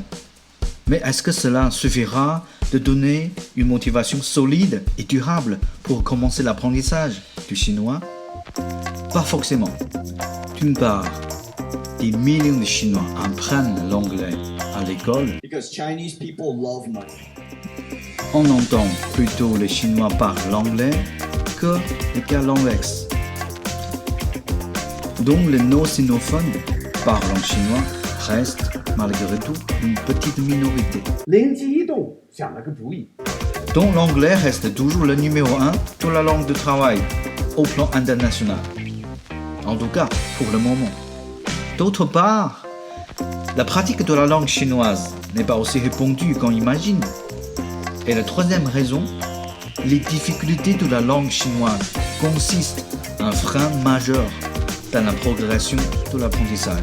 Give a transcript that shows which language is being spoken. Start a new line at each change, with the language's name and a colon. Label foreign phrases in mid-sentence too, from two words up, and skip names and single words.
French: Mais est-ce que cela suffira de donner une motivation solide et durable pour commencer l'apprentissage du chinois? Pas forcément. D'une part, des millions de Chinois apprennent l'anglais à l'école.
English: Because Chinese people love money.
French: On entend plutôt les Chinois parler l'anglais que le cas l'inverse. Donc les non-sinophones parlant chinois restent malgré tout une petite minorité.
Chinese: 灵机一动，想了个主意。
French: Donc l'anglais reste toujours le numéro 1 de la langue de travail au plan international. En tout cas, pour le moment. D'autre part, la pratique de la langue chinoise n'est pas aussi répandue qu'on imagine. Et la troisième raison, les difficultés de la langue chinoise consistent un frein majeur dans la progression de l'apprentissage.